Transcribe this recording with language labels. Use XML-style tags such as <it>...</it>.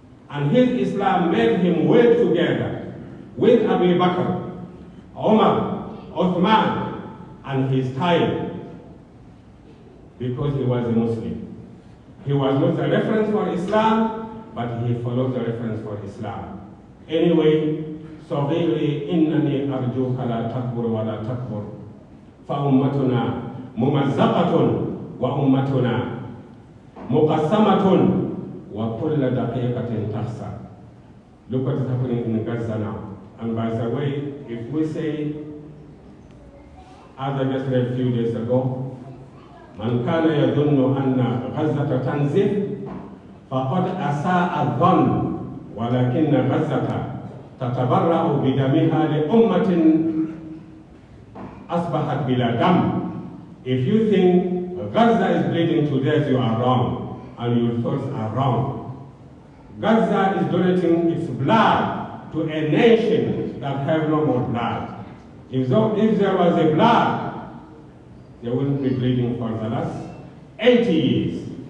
<en>And his Islam made him well together with Abu Bakr, Umar, Uthman, and his time, because he was a Muslim. He was not a reference for Islam, but he followed the reference for Islam.</en> <ar>Anyway, صغيري إنني أرجوك لا تكبر ولا تكبر فأمتنا ممزقة وأمتنا مقسمة وكل دقيقة تخسر.</ar> <en>Look what is happening in Gaza now. And by the way, if we say, as I just read a few days ago,</en> <ar>من كان يظن أن غزة تنزف فقد أساء الظن ولكن غزة تتبرأ بدمها لأمة أصبحت بلا دم.</ar> <en>If you think Gaza is bleeding to death, you are wrong, and your thoughts are wrong. Gaza is donating its blood to a nation that have no more blood. If there was a blood, they wouldn't be bleeding for the last 80 years.</en>